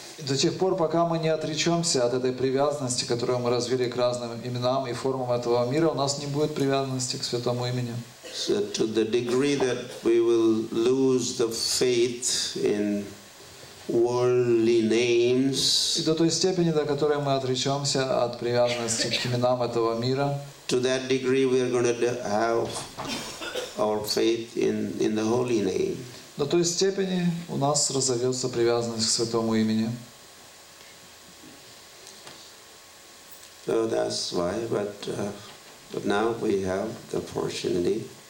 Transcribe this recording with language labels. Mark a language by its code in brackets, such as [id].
[ru] до тех пор, пока мы не отречемся от этой привязанности, которую мы развили к разным именам и формам этого мира, у нас не будет привязанности к святому имени. [en] So to the degree that we will lose the faith in worldly names, [ru] И до той степени, до которой мы отречемся от привязанности к именам этого мира, [en] to that degree we are going to have our faith in the holy name. [ru] до той степени у нас разовьется привязанность к святому имени. [en] So that's why, but now we have the opportunity.